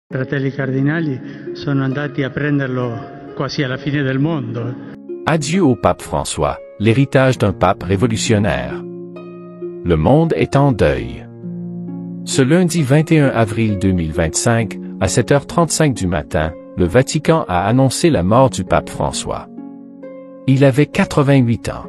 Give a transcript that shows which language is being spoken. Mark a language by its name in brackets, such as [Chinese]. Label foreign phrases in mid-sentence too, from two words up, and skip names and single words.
[Italian] Fratelli cardinali sono andati a prenderlo quasi alla fine del mondo. [French] Adieu au pape François, l'héritage d'un pape révolutionnaire. Le monde est en deuil. Ce lundi 21 avril 2025, à 7h35 du matin, le Vatican a annoncé la mort du pape François. Il avait 88 ans.